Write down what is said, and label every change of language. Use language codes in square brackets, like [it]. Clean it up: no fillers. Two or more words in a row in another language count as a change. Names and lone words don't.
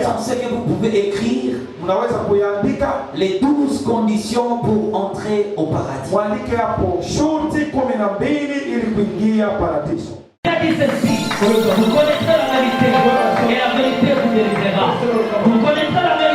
[fr] sont ce que vous pouvez écrire. [sw] mnaweza kuyaandika. [fr] Les 12 conditions pour entrer au paradis. [sw] Mwandike hapo shurti 12 ili kuingia paradiso. [fr] Il a dit ceci, vous connaissez la vérité et la vérité vous délivrera. Vous connaissez